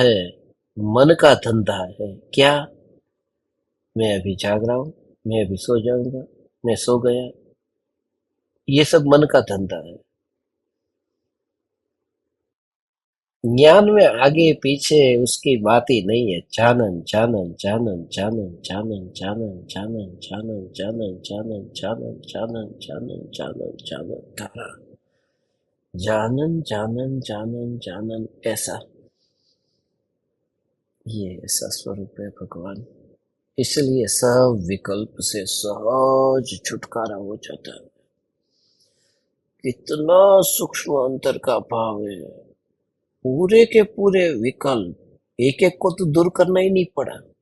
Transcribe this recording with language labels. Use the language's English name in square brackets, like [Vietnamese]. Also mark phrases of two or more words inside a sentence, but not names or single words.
[Hindi] मन का धंधा है क्या, मैं अभी जाग रहा हूँ, मैं अभी सो जाऊंगा, मैं सो गया। ये सब मन का धंधा है। ज्ञान में आगे पीछे उसकी बात ही नहीं है। जानन जानन जानन जानन जानन जानन जानन जानन जानन जानन जानन जानन जानन जानन जानन धारा। जानन जानन जानन जानन ऐसा, ये ऐसा स्वरूप है भगवान। इसलिए सब विकल्प से सहज छुटकारा हो जाता है। कितना सूक्ष्म अंतर का भाव है। पूरे के पूरे विकल्प, एक एक को तो दूर करना ही नहीं पड़ा।